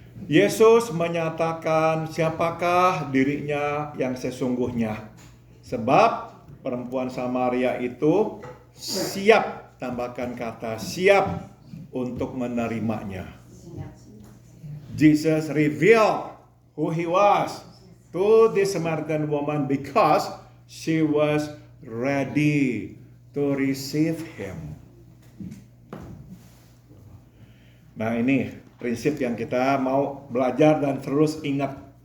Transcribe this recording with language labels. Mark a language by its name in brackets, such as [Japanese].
[Indonesian] Yesus menyatakan siapakah dirinya yang sesungguhnya. Sebab perempuan Samaria itu siap, tambahkan kata siap untuk menerimanya. [English] Jesus revealed who He was to this Samaritan woman because she was ready to receive Him. [Indonesian] Nah ini prinsip yang kita mau belajar dan terus ingat.